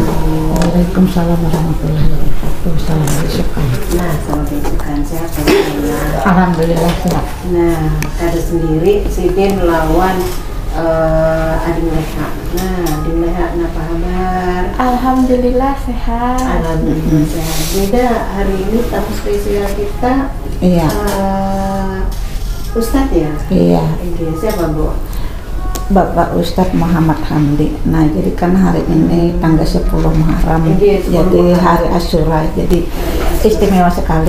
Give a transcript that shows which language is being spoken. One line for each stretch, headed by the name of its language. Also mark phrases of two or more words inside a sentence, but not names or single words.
Arabic: وعليكم السلام ورحمة الله وبركاته.
Banjar: Salam besukan. Nah, salam besukan sehat ya.
Indonesian: Alhamdulillah sehat.
Banjar: Nah, ada sendiri Sidin lawan Ading Leha.
Indonesian: Nah, Ading Leha, apa kabar? Alhamdulillah sehat. Alhamdulillah sehat. Beda hari ini tamu spesial kita. Iya. Ustadz ya? Iya. Siapa Bu? Bapak Ustadz Muhammad Hamdi. Nah, jadi kan hari ini tanggal 10 Muharram, jadi hari Asyura, jadi istimewa sekali.